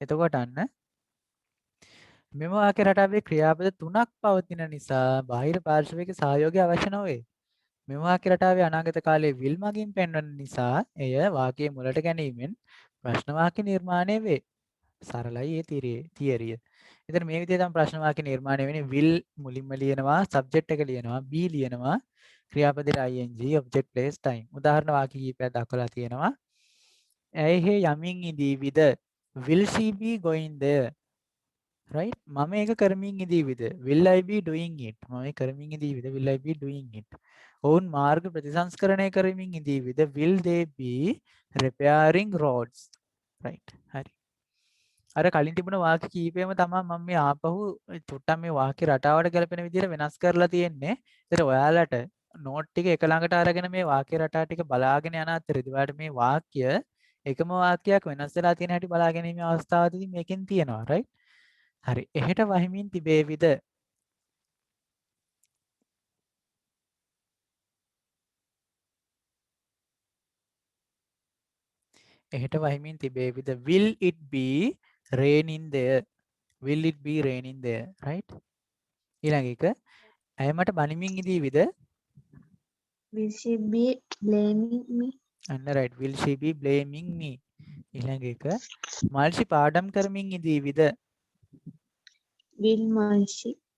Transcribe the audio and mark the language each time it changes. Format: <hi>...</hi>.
<si>එතකොට අන්න මෙම වාක්‍ය රටාවේ ක්‍රියාපද තුනක් පවතින නිසා බාහිර පාර්ශවයක සහයෝගය අවශ්‍ය නොවේ. මෙම වාක්‍ය රටාවේ අනාගත කාලයේ will මගින් පෙන්වන නිසා එය වාක්‍යයේ මුලට ගැනීමෙන් ප්‍රශ්න වාක්‍ය නිර්මාණය වේ. සරලයි ඒ තියරිය. එතන මේ විදිහට තමයි ප්‍රශ්න වාක්‍ය නිර්මාණය වෙන්නේ. will මුලින්ම ලියනවා, subject එක ලියනවා, be ලියනවා, ක්‍රියාපදයට ing, object place time. උදාහරණ වාක්‍ය කිහිපයක් දක්වලා තියෙනවා. ඇයි යමින් ඉදීවිද?</si> <en>will she be going there? right</en> <si>මම ඒක කරමින් ඉදීවිද?</si> <en>will I be doing it?</en> <si>මම ඒක කරමින් ඉදීවිද?</si> <en>will I be doing it?</en> <si>ඔවුන් මාර්ග ප්‍රතිසංස්කරණය කරමින් ඉදීවිද?</si> <en>will they be repairing roads?</en> <si>right හරි. අර කලින් තිබුණ වාක්‍ය කීපෙම තමයි මම මේ ආපහු චුට්ටක් මේ වාක්‍ය රටාවට ගැලපෙන විදිහට වෙනස් කරලා තියෙන්නේ. ඒතර ඔයාලට නෝට් ටික එක ළඟට අරගෙන මේ වාක්‍ය රටා ටික බලාගෙන යන අතරේදී ඔයාලට මේ වාක්‍ය එකම වාක්‍යයක් වෙනස් වෙලා තියෙන හැටි බලා ගැනීමේ අවස්ථාවදී මේකෙන් තියෙනවා. right හරි. එහෙට වහිමින් තිබේවිද? එහෙට වහිමින් තිබේවිද?</si> <en>will it be raining there? will it be raining there?</en> <si>right ඊළඟ එක ඇය මට බනිමින් ඉදීවිද?</si> <en>will she be blaming me? අන්න right will she be blaming me?</en> <si>ඊළඟ එක මල්ෂි පාඩම් කරමින් ඉදීවිද?</si> <en>will Manshi</en>